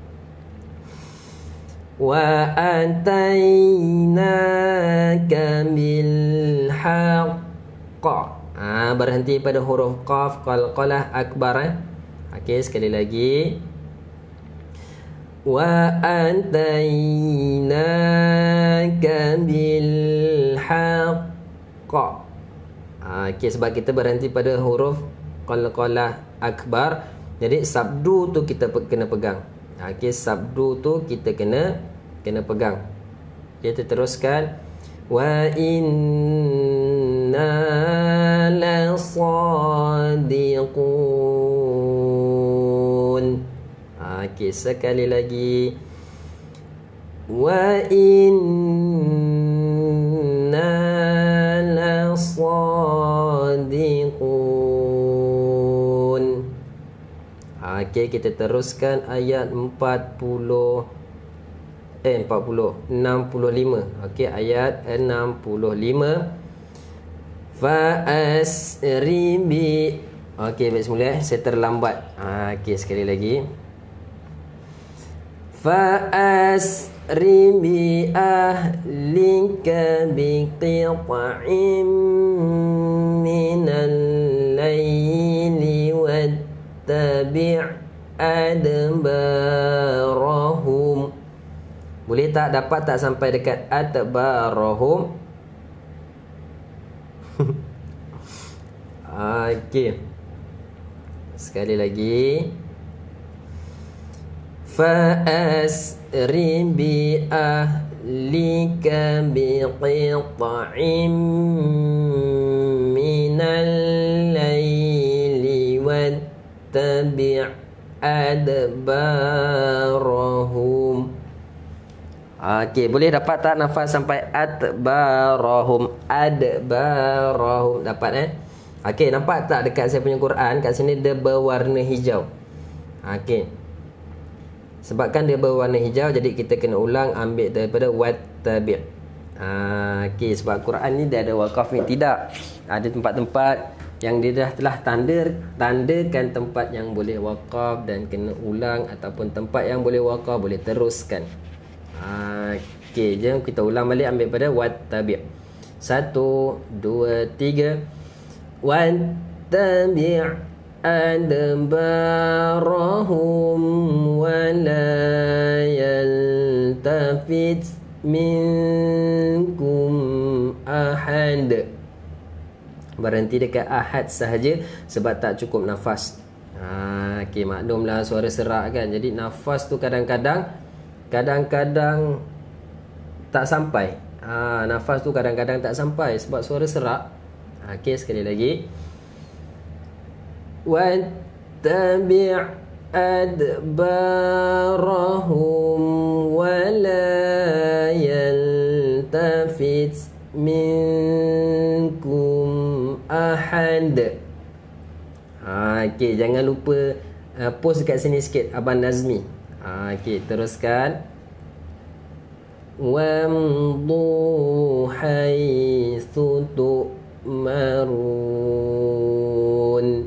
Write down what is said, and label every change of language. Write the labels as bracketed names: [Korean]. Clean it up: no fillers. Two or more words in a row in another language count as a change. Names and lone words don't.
[Arabic] وآتيناك بالحق. [Malay] Berhenti pada huruf qaf, qalqalah akbar. Okey, sekali lagi. [Arabic] وآتيناك بالحق. [Malay] Okey, sebab kita berhenti pada huruf qalqalah akbar, jadi sabdu tu kita kena pegang. Okey, sabdu tu kita kena pegang. Kita teruskan. [Arabic] وإنا لصادقون. [Malay] Okey, sekali lagi. [Arabic] وإنا لصادقون. [Malay] Okey, kita teruskan ayat 65. Okey, ayat 65. [Arabic] فأسر ب. [Malay] Okey, baik semula. Saya terlambat. Okey, sekali lagi. [Arabic] فأسر ب أهلك ب قطع من الليل واتبع أدبارهم. [Malay] Boleh tak? Dapat tak sampai dekat adbarahum? Okey. Sekali lagi. [Arabic] فأسر ب أهلك ب قطع من الليل واتبع أدبارهم. [Malay] Okey, boleh dapat tak nafas sampai adbarahum? Adbarahum. Dapat Okey, nampak tak dekat saya punya Quran? Kat sini dia berwarna hijau. Okey. Sebabkan dia berwarna hijau, jadi kita kena ulang ambil daripada wattabi'. Okey, sebab Quran ni dia ada wakaf ni. Tidak. Ada tempat-tempat yang dia dah telah tandakan tempat yang boleh wakaf dan kena ulang, ataupun tempat yang boleh wakaf boleh teruskan. Okey, jom kita ulang balik ambil pada wattabi'. 1, 2, 3. [Arabic] واتبع أدبارهم ولا يلتفت منكم أحد. [Malay] Berhenti dekat ahad sahaja sebab tak cukup nafas. Okey, maklumlah suara serak kan. Jadi nafas tu kadang-kadang tak sampai. Nafas tu kadang-kadang tak sampai sebab suara serak. Okey, sekali lagi. [Arabic] واتبع أدبارهم ولا يلتفت منكم أحد. [Malay] Okey, jangan lupa post dekat sini sikit Abang Nazmi. Okey, teruskan. [Arabic] وامضوا حيث تؤمرون.